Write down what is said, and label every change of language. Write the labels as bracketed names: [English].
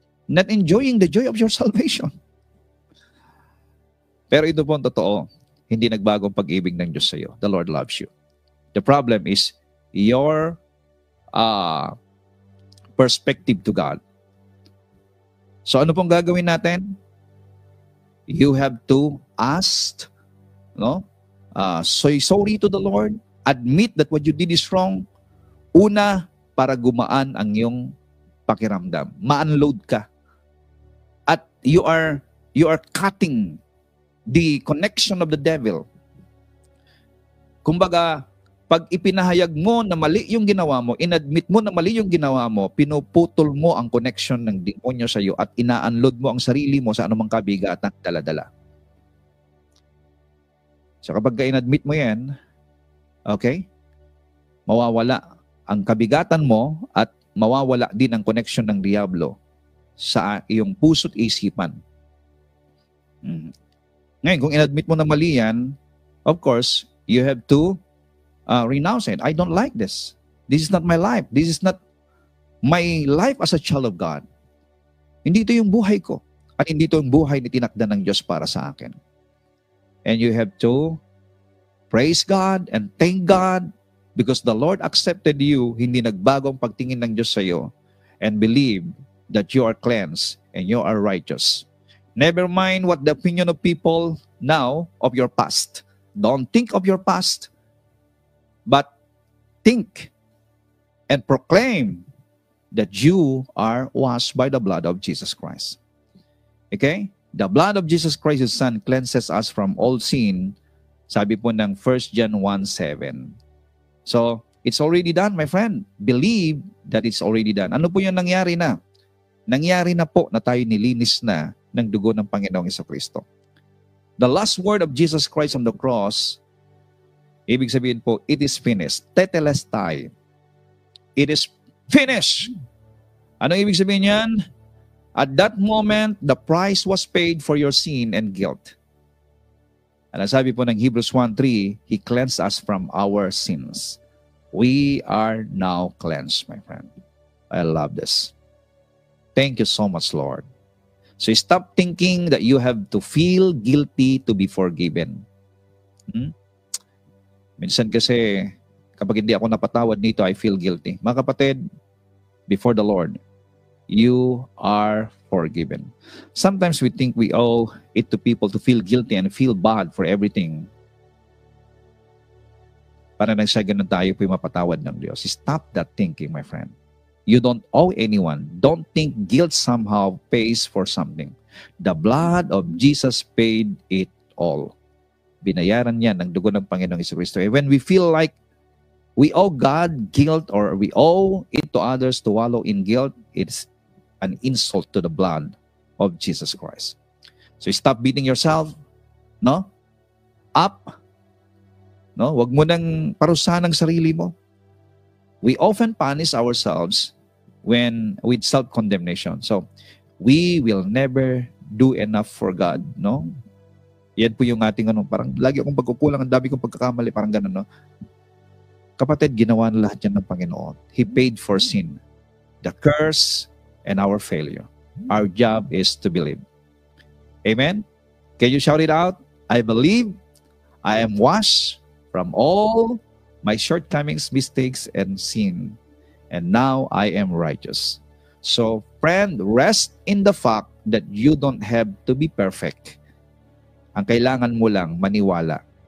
[English] Not enjoying the joy of your salvation. [Filipino] Pero ito po ang totoo. Hindi nagbago ang pag-ibig ng Diyos sa iyo. [English] The Lord loves you. The problem is your perspective to God. So [Filipino] ano pong gagawin natin? [English] You have to ask, say sorry to the Lord, admit that what you did is wrong. [Filipino] Una, para gumaan ang iyong pakiramdam. Ma-unload ka. At [English] you are cutting the connection of the devil. [Filipino] Kumbaga, pag ipinahayag mo na mali yung ginawa mo, inadmit mo na mali yung ginawa mo, pinuputol mo ang connection ng demonyo sa iyo at ina-unload mo ang sarili mo sa anumang kabigatan dala-dala. So kapag inadmit mo yan, okay, mawawala ang kabigatan mo at mawawala din ang connection ng diablo sa iyong puso't isipan. Ngayon, kung inadmit mo na mali yan, [English] of course, you have to renounce it. I don't like this. This is not my life. This is not my life as a child of God. [Filipino] Hindi ito yung buhay ko. At hindi ito yung buhay na tinakda ng Diyos para sa akin. [English] And you have to praise God and thank God because the Lord accepted you. [Filipino] Hindi nagbago ang pagtingin ng Diyos sa iyo. [English] And believe that you are cleansed and you are righteous. Never mind what the opinion of people now of your past. Don't think of your past. But think and proclaim that you are washed by the blood of Jesus Christ. Okay? The blood of Jesus Christ, His Son, cleanses us from all sin. [Filipino] Sabi po ng [English] 1 John 1:7. So, it's already done, my friend. Believe that it's already done. [Filipino] Ano po yung nangyari na? Nangyari na po na tayo nilinis na ng dugo ng Panginoong Jesucristo. [English] The last word of Jesus Christ on the cross, [Filipino] ibig sabihin po, [English] it is finished. Tetelestai. It is finished. [Filipino] Ano ibig sabihin yan? [English] At that moment, the price was paid for your sin and guilt. [Filipino] Ang sabi po ng [English] Hebrews 1:3, He cleansed us from our sins. We are now cleansed, my friend. I love this. Thank you so much, Lord. So stop thinking that you have to feel guilty to be forgiven. [Filipino] Minsan kasi, kapag hindi ako napatawad nito, [English] I feel guilty. [Filipino] Mga kapatid, [English] before the Lord, you are forgiven. Sometimes we think we owe it to people to feel guilty and feel bad for everything. [Filipino] Para nang sa ganun tayo po'y mapatawad ng Diyos. [English] Stop that thinking, my friend. You don't owe anyone. Don't think guilt somehow pays for something. The blood of Jesus paid it all. [Filipino] Binayaran niya ng dugo ng Panginoong Jesucristo. [English] And when we feel like we owe God guilt or we owe it to others to wallow in guilt, it's an insult to the blood of Jesus Christ. So stop beating yourself, no? Up. No? [Filipino] Huwag mo nang parusahan ang sarili mo. [English] We often punish ourselves with self-condemnation. So, we will never do enough for God, no? [Filipino] Yan po yung ating parang lagi akong pagkukulang, ang dami kong pagkakamali, parang gano'n, no? Kapatid, ginawa na lahat yan ng Panginoon. [English] He paid for sin, the curse, and our failure. Our job is to believe. Amen? Can you shout it out? I believe I am washed from all my shortcomings, mistakes, and sin. And now I am righteous. So, friend, rest in the fact that you don't have to be perfect. [Filipino] Ang kailangan mo lang maniwala.